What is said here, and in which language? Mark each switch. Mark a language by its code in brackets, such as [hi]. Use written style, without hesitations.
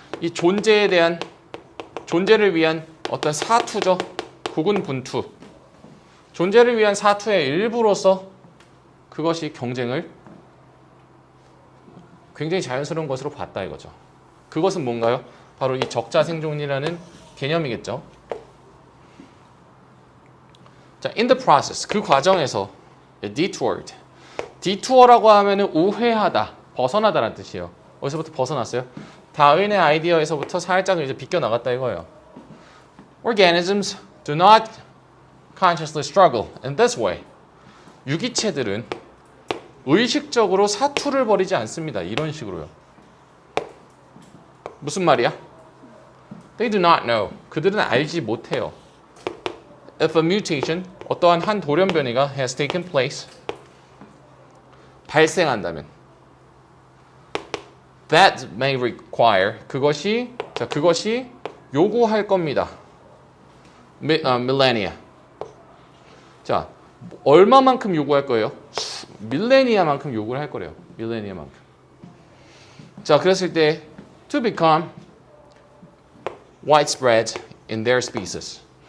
[ko] 이 존재를 위한 어떤 사투죠. 구군분투. 존재를 위한 사투의 일부로서 그것이 경쟁을 굉장히 자연스러운 것으로 봤다 이거죠. 그것은 뭔가요? 바로 이 적자 생존이라는 개념이겠죠. [en] 자, in the process, [ko] 그 과정에서 [en] detoured. [ko] detour라고 하면은 우회하다, 벗어나다라는 뜻이에요. 어디서부터 벗어났어요? 다윈의 아이디어에서부터 살짝 이제 비껴 나갔다 이거예요. [en] Organisms do not consciously struggle in this way. [ko] 유기체들은 의식적으로 사투를 벌이지 않습니다. 이런 식으로요. 무슨 말이야? [en] They do not know. [ko] 그들은 알지 못해요. [en] If a mutation, [ko] 어떠한 한 돌연변이가 [en] has taken place, [ko] 발생한다면 [en] that may require, [ko] 그것이 요구할 겁니다. [en] millennia. [ko] 자, 얼마만큼 요구할 거예요? 밀레니아만큼 요구를 할 거래요. 밀레니아만큼. 자, 그랬을 때 [en] to become widespread in their species.